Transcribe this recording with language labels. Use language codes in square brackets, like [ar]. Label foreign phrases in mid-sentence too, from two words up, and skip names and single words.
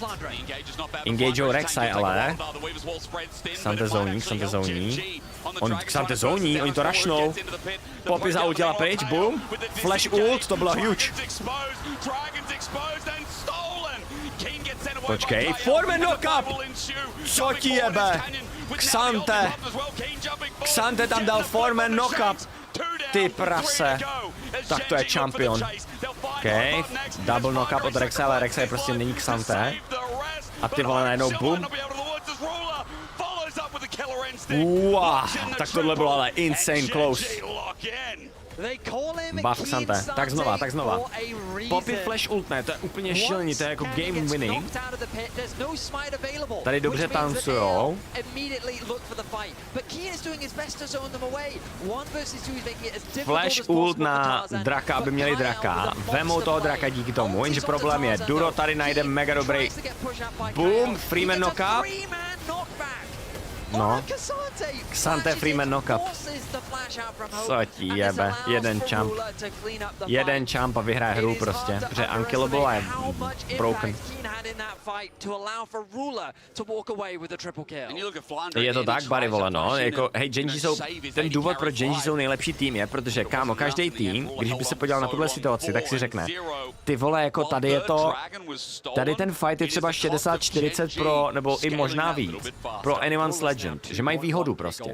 [cs] Engageou Rek'Sai, ale Xante zóní, oni to rushnou. Poppy zautila pryč, boom. [en] Flash ult, [cs] to bylo huge. Počkej, Foreman knock-up! Co ti jebe? Xante tam dal Foreman knock-up. Ty prase. Tak to je champion. OK, [en] double knock-up [cs] od Rexe, ale Rexe prostě není Xante. A ty vole najednou boom. Wow, tak tohle bylo ale [en] insane close. [cs] Buff Xante, tak znova. Poppy flash ultne, to je úplně šílený, to je jako [en] game winning. [cs] Tady dobře tancujou. [en] Flash ult [cs] na draka, aby měli draka. Vemou toho draka díky tomu, jenže problém je, Duro tady najde mega dobrý boom, Freeman knock-up. No, Xante Freeman knock-up. Co ti jebe, jeden jump a vyhraje hru prostě, protože unkillable je broken. Je to tak, Barry, vole, no, jako, hej, Genji jsou, ten důvod, proč Genji jsou nejlepší tým je, protože, kámo, každý tým, když by se podíval na tuhle situaci, tak si řekne, ty vole, jako tady je to, tady ten fight je třeba 60-40 pro, nebo i možná víc, pro Anyone's Legend, že mají výhodu prostě.